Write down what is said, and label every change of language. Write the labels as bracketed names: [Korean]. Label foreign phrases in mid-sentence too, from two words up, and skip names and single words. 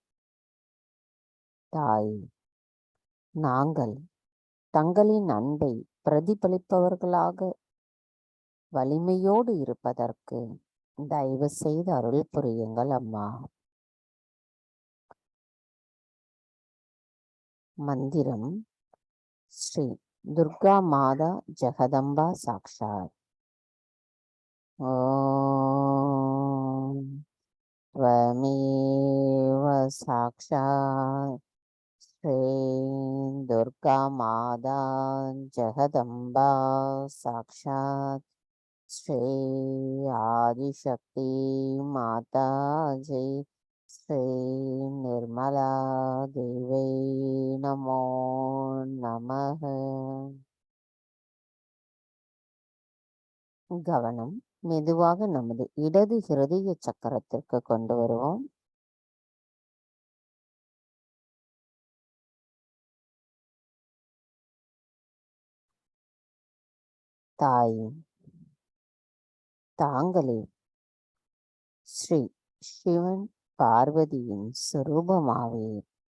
[Tamil] தாய், நாங்கள் தங்களின் அன்பை பிரதிபலிப்பவர்களாக வலிமையோடு இருப்பதற்கு தயவு செய்து அருள் புரியுங்கள் அம்மா. மந்திரம் ஸ்ரீ துர்கா மாதா ஜெகதம்பா சாக்ஷாத். [Sanskrit] ஓம் त्वमेव साक्षात् श्री दुर्गा माता जगदम्बा साक्षात् श्री आदिशक्ति माता जी श्री निर्मला देवी नमो नमः. [Tamil] கவனம் மெதுவாக நமது இடது ஹிருதய சக்கரத்திற்கு கொண்டு வருவோம். தாய், தாங்களே ஸ்ரீ சிவன் பார்வதியின் சுரூபமாவீர்.